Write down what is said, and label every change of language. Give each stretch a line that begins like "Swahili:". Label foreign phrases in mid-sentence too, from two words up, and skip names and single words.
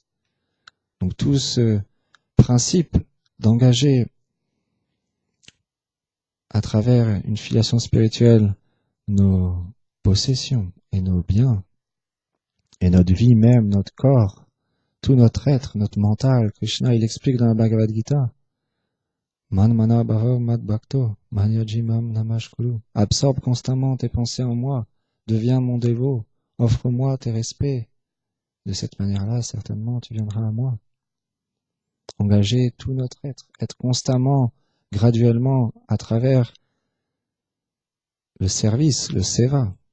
French: Donc tout ce principe d'engager à travers une filiation spirituelle nos possessions et nos biens, et notre vie même, notre corps, tout notre être, notre mental. Krishna, il explique dans la Bhagavad Gita,
Sanskrit: Man mana bhava mad bhakto, manyajimam namashkuru.
French: Absorbe constamment tes pensées en moi, deviens mon dévot, offre-moi tes respects. De cette manière-là, certainement, tu viendras à moi. Engager tout notre être constamment, graduellement, à travers le service, le seva.